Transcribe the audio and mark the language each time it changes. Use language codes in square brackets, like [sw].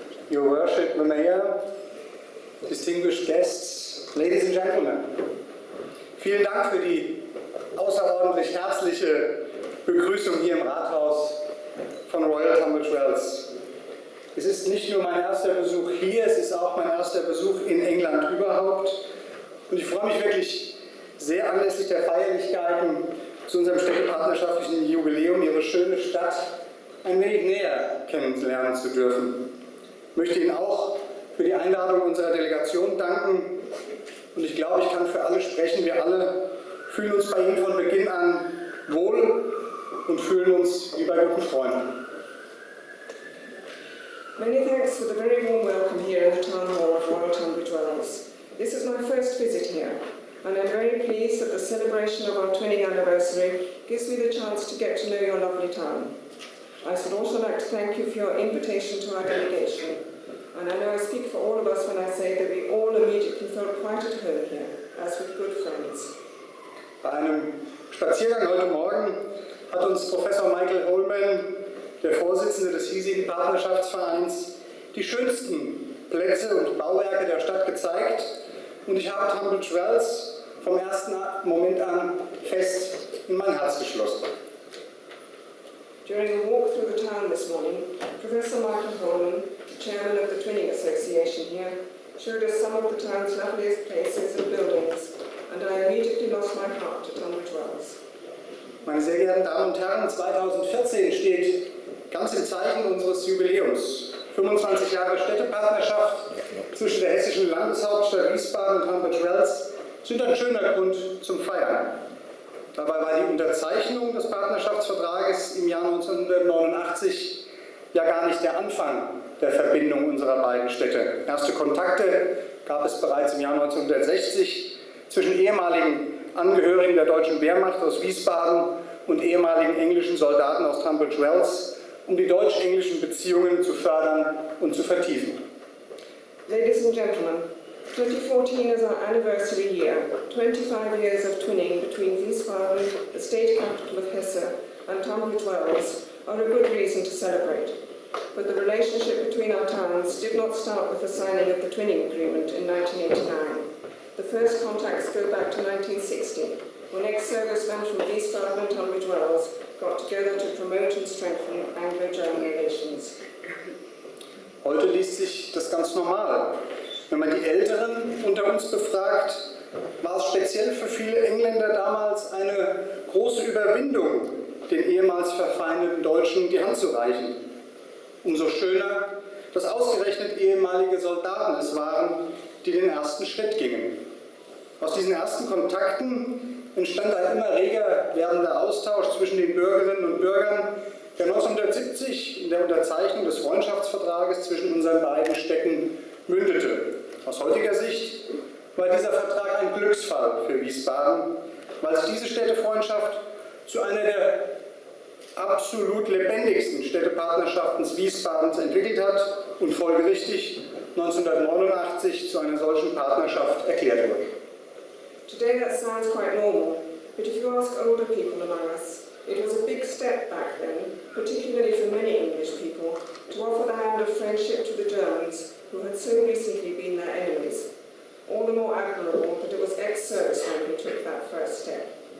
[en] Your Worship, the Mayor, distinguished guests, Ladies and Gentlemen, [de] vielen Dank für die außerordentlich herzliche Begrüßung hier im Rathaus von Royal Tunbridge Wells. Es ist nicht nur mein erster Besuch hier, es ist auch mein erster Besuch in England überhaupt. Und ich freue mich wirklich sehr anlässlich der Feierlichkeiten zu unserem städtepartnerschaftlichen Jubiläum, Ihre schöne Stadt ein wenig näher kennenlernen zu dürfen. Ich möchte Ihnen auch für die Einladung unserer Delegation danken. Und ich glaube, ich kann für alle sprechen. Wir alle fühlen uns bei Ihnen von Beginn an wohl und fühlen uns wie bei guten Freunden. [en] Many thanks for the very warm welcome here in the Town Hall of Royal Tunbridge Wells. This is my first visit here, and I'm very pleased that the celebration of our 20th anniversary gives me the chance to get to know your lovely town. I should also like to thank you for your invitation to our delegation, and I know I speak for all of us when I say that we all immediately felt quite at home here, as with good friends. [de] Bei einem Spaziergang heute Morgen hat uns Professor Michael Holman, der Vorsitzende des hiesigen Partnerschaftsvereins, die schönsten Plätze und Bauwerke der Stadt gezeigt, und ich habe Tunbridge Wells vom ersten Moment an fest in mein Herz geschlossen. [en] During a walk through the town this morning, Professor Michael Holman, chairman of the Twinning Association here, showed us some of the town's loveliest places and buildings, and I immediately lost my heart to Tunbridge Wells. [de] Meine sehr geehrten Damen und Herren, 2014 steht ganz im Zeichen unseres Jubiläums. 25 Jahre Städtepartnerschaft zwischen der hessischen Landeshauptstadt Wiesbaden und Tunbridge Wells sind ein schöner Grund zum Feiern. Dabei war die Unterzeichnung des Partnerschaftsvertrages im Jahr 1989 ja gar nicht der Anfang der Verbindung unserer beiden Städte. Erste Kontakte gab es bereits im Jahr 1960 zwischen ehemaligen Angehörigen der deutschen Wehrmacht aus Wiesbaden und ehemaligen englischen Soldaten aus Tunbridge Wells, um die deutsch-englischen Beziehungen zu fördern und zu vertiefen. [en] Ladies and gentlemen, 2014 is our anniversary year, 25 years of twinning between Wiesbaden, the state capital of Hesse, and Tunbridge Wells are a good reason to celebrate. But the relationship between our towns did not start with the signing of the twinning agreement in 1989. The first contacts go back to 1960, when ex-servicemen from Wiesbaden and Tunbridge Wells got together to promote and strengthen Anglo-German relations. [de] Heute liest sich das ganz normal. Wenn man die Älteren unter uns befragt, war es speziell für viele Engländer damals eine große Überwindung, den ehemals verfeindeten Deutschen die Hand zu reichen. Umso schöner, dass ausgerechnet ehemalige Soldaten es waren, die den ersten Schritt gingen. Aus diesen ersten Kontakten entstand ein immer reger werdender Austausch zwischen den Bürgerinnen und Bürgern, der 1970 in der Unterzeichnung des Freundschaftsvertrages zwischen unseren beiden Städten mündete. Aus heutiger Sicht war dieser Vertrag ein Glücksfall für Wiesbaden, weil sich diese Städtefreundschaft zu einer der absolut lebendigsten Städtepartnerschaften Wiesbadens entwickelt hat und folgerichtig 1989 zu einer solchen Partnerschaft erklärt wurde. [en] Today that sounds quite normal, but if you ask older people among us, it was a big step back then, particularly for many English people, to offer the hand of friendship to the Germans, who had so recently been their enemies. All the more admirable that it was ex-servicemen who took that first step.